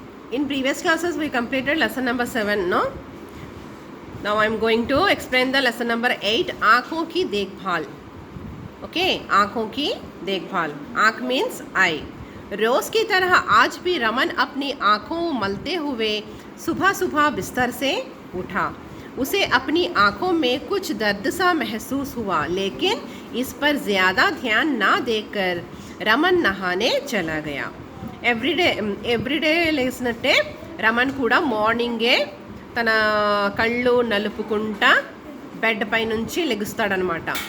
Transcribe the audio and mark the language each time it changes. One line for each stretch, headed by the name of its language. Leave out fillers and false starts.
English: In previous classes we completed lesson number 7. No. Now I am going to explain the lesson number 8.
Hindi: आँखों की देखभाल. Okay. आँखों की देखभाल.
English: आँख means eye.
Hindi: रोज की तरह आज भी रमन अपनी आँखों मलते हुए सुबह सुबह बिस्तर से उठा. उसे अपनी आँखों में कुछ दर्द सा महसूस हुआ, लेकिन इस पर ज़्यादा ध्यान ना देकर रमन नहाने चला गया.
Telugu: ఎవ్రీడే లేసినట్టే రమన్ కూడా మార్నింగే తన కళ్ళు నలుపుకుంటా బెడ్ పై నుంచి లెగుస్తాడనమాట.